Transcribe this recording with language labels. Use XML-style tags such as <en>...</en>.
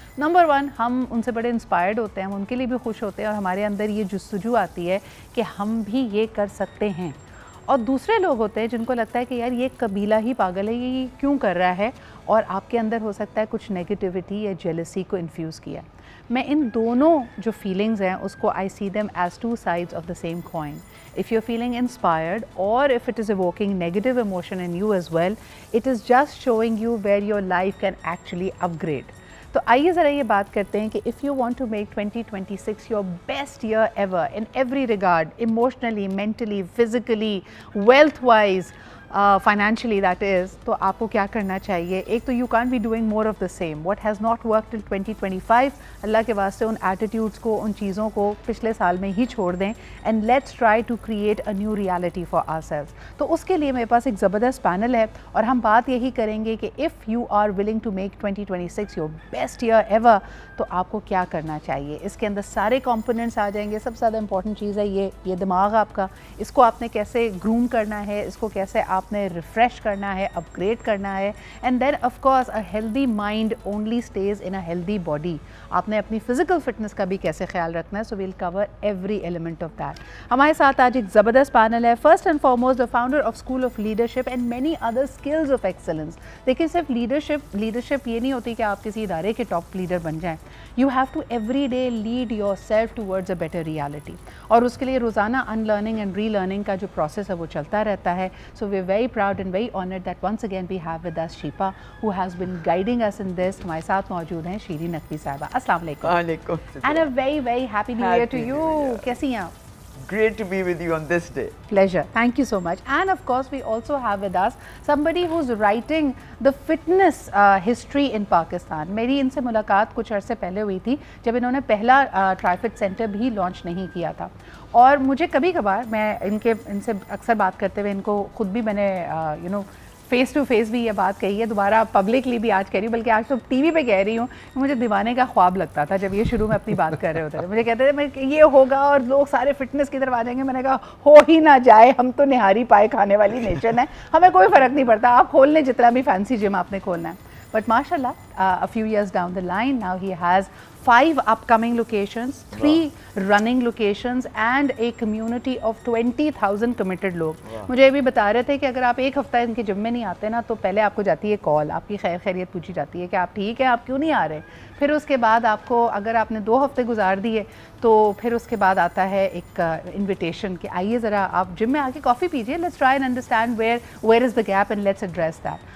<hi>Number one, हम उनसे बड़े इंस्पायर्ड होते हैं, हम उनके लिए भी खुश होते हैं और हमारे अंदर ये जुस्तजू आती है कि हम भी ये कर सकते हैं. और दूसरे लोग होते हैं जिनको लगता है कि यार ये कबीला ही पागल है, ये क्यों कर रहा है, और आपके अंदर हो सकता है कुछ नेगेटिविटी या जेलसी को इन्फ्यूज़ किया. मैं इन दोनों जो फीलिंग्स हैं उसको</hi> <en>I see them as two sides of the same coin. If you're feeling inspired or if it is evoking negative emotion in you as well, it is just showing you where your life can actually upgrade.</en> <hi>तो आइए ज़रा ये बात करते हैं कि</hi> <en>if you want to make 2026 your best year ever in every regard, emotionally, mentally, physically, wealth wise, financially that is,</en> <hi>तो आपको क्या करना चाहिए. एक तो</hi> <en>you can't be doing more of the same. What has not worked in 2025,</en> <hi>अल्लाह के वास्ते उन एटीट्यूड्स को, उन चीज़ों को पिछले साल में ही छोड़ दें</hi> <en>and let's try to create a new reality for ourselves.</en> <hi>तो उसके लिए मेरे पास एक ज़बरदस्त पैनल है और हम बात यही करेंगे कि</hi> <en>if you are willing to make 2026 your best year ever,</en> <hi>तो आपको क्या करना चाहिए. इसके अंदर सारे कंपोनेंट्स आ जाएंगे. सबसे ज़्यादा इंपॉर्टेंट चीज़ है ये दिमाग आपका, इसको आपने कैसे ग्रूम करना है, इसको कैसे आपने रिफ़्रेश करना है, अपग्रेड करना है.</hi> <en>And then of course a healthy mind only स्टेज in a healthy body.</en> <hi>आपने अपनी फिजिकल फिटनेस का भी कैसे ख्याल रखना है.</hi> <en>So we'll cover every element of that.</en> <hi>हमारे साथ आज एक ज़बरदस्त पैनल है.</hi> <en>First and foremost the founder of school of leadership and many other skills of excellence.</en> <hi>देखिए, सिर्फ लीडरशिप ये नहीं होती कि आप किसी इदारे के टॉप लीडर बन जाएं.</hi> <en>you have to every day lead yourself towards a better reality,</en> <hi>और उसके लिए रोज़ाना अनलर्निंग एंड रीलर्निंग का जो प्रोसेस है वो चलता रहता है.</hi> <en>So we are very proud and very honored that once again we have with us Shipa, who has been guiding us in this.</en> <hi>हमारे साथ मौजूद हैं शीरी नकवी साहिबा. अस्सलाम वालेकुम. वालेकुम.</hi> <en>And a very happy new year to you.</en> <hi>कैसी हैं आप?</hi> <en>Great to be with you on this day. Pleasure. Thank you so much. And of course we also have with us somebody who's writing the fitness history in Pakistan.</en> <hi>मेरी इनसे मुलाकात कुछ अरसे पहले हुई थी जब इन्होंने पहला ट्राइफिट सेंटर भी लॉन्च नहीं किया था. और मुझे कभी कभार मैं इनसे अक्सर बात करते हुए इनको खुद भी मैंने फेस टू फेस भी ये बात कही है, दोबारा पब्लिकली भी आज कह रही हूँ, बल्कि आज तो टीवी पे कह रही हूँ. मुझे दीवाने का ख्वाब लगता था जब ये शुरू में अपनी बात कर रहे होते थे. मुझे कहते थे मैं ये होगा और लोग सारे फिटनेस की तरफ आ जाएंगे. मैंने कहा हो ही ना जाए, हम तो निहारी पाए खाने वाली नेचर है, हमें कोई फ़र्क नहीं पड़ता. आप खोल लें जितना भी फैंसी जिम आपने खोलना है.</hi> <en>But mashallah, a few years down the line, now he has 5 upcoming locations, 3 running locations and a community of 20,000 committed लोग.</en> <hi>मुझे ये भी बता रहे थे कि अगर आप एक हफ्ता इनके जिम में नहीं आते ना, तो पहले आपको जाती है कॉल, आपकी खैरियत पूछी जाती है कि आप ठीक है, आप क्यों नहीं आ रहे. फिर उसके बाद आपको, अगर आपने 2 हफ्ते गुजार दिए, तो फिर उसके बाद आता है एक इन्विटेशन कि आइए ज़रा आप जिम में आके कॉफ़ी पीजिए,</hi> <en>Let's try and understand where is the gap and let's address that.</en>